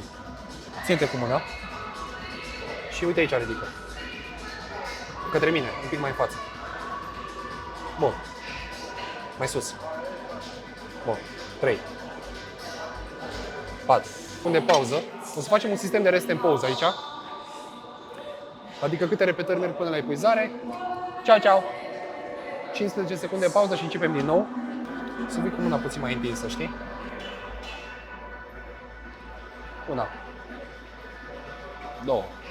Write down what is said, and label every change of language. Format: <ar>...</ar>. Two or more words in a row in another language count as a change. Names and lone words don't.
<ro>Ține-te cu mâna. Și uite aici ridică. Către mine, un pic mai în față. Bun. Mai sus. Bun. 3. 4. Unde pauză. O să facem un sistem de</ro> <en>rest and pause</en> <ro>aici. Adică câte repetări merg până la epuizare. Ciao, ciao. 15 secunde de pauză și începem din nou. Să fii cu mâna puțin mai întinsă, știi? 1. 2.</ro>